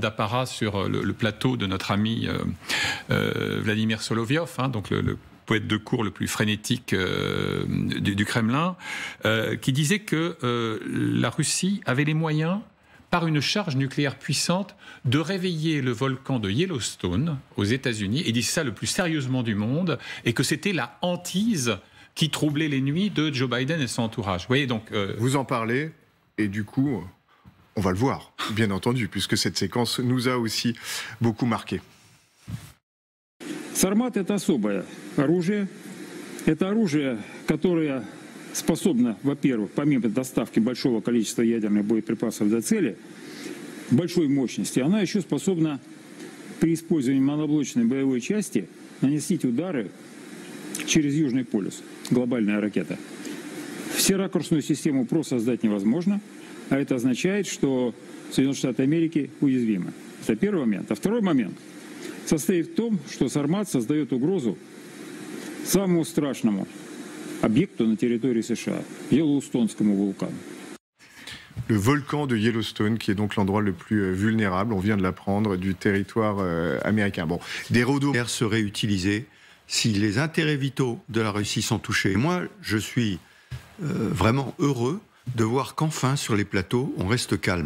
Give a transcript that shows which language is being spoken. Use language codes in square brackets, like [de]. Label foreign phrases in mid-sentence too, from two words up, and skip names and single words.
[fr] d'apparat sur le plateau de notre ami Vladimir Solovyov, donc le poète de cour le plus frénétique du Kremlin, qui disait que la Russie avait les moyens, par une charge nucléaire puissante, de réveiller le volcan de Yellowstone aux États-Unis, et dit ça le plus sérieusement du monde, et que c'était la hantise qui troublait les nuits de Joe Biden et son entourage. Vous voyez, donc, vous en parlez, et du coup, on va le voir, bien entendu, puisque cette séquence nous a aussi beaucoup marqué. [ru] Сармат – это особое оружие. Это оружие, которое способна, во-первых, помимо доставки большого количества ядерных боеприпасов до цели, большой мощности, она еще способна при использовании моноблочной боевой части наносить удары через Южный полюс. Глобальная ракета. Всеракурсную систему ПРО создать невозможно, а это означает, что Соединенные Штаты Америки уязвимы. Это первый момент. А второй момент состоит в том, что Сармат создает угрозу самому страшному объекту на территории США, Йеллоустонскому вулкану. [fr] Le volcan de Yellowstone, qui est donc l'endroit le plus vulnérable, on vient de l'apprendre, du territoire américain. Bon, des rodos seraient utilisés si les intérêts vitaux de la Russie sont touchés. Et moi, je suis vraiment heureux de voir qu'enfin, sur les plateaux, on reste calme.